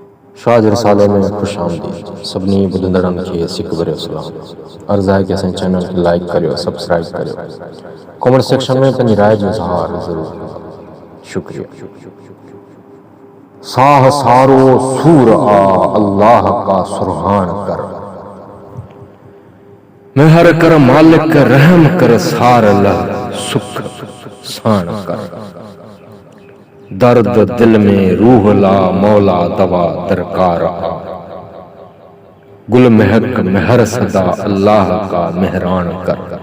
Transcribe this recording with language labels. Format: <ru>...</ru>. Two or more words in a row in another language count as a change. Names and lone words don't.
<sd>शाज रसाले में खुश आमदीद सभिनी ॿुधंदड़नि खे सिक भरियो सलाम। अर्ज़ आहे कि असांजे चैनल खे लाइक करियो, सब्सक्राइब करियो,</sd> <en>comment section</en> <sd>में पंहिंजी राय जो इज़हार ज़रूर करियो। शुक्रिया। साह सारो सूर आ अल्लाह का सुरहान कर, मेहर कर मालिक रहम कर सार लह सुख साण कर। दर्द दिल में रूह ला मौला दवा दरकार आ, गुल महक मेहर सदा अल्लाह का मेहरान कर।</sd>